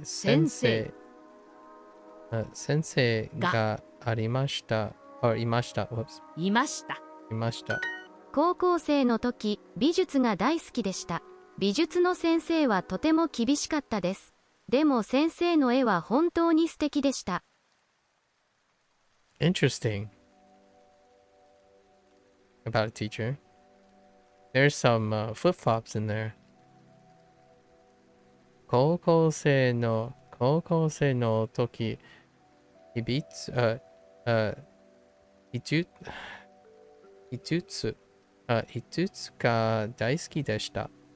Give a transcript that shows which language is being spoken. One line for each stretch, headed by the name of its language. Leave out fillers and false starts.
Japanese: 先生先生がありました。いました。いました。いました。高校生の時、美術が大好きでした。美術の先生はとても厳しかったです。でも先生の絵は本当に素敵でした。
English: Interesting about a teacher. There's some flip-flops in there.
Japanese: 高校生の時、美術、美術が大好きでした。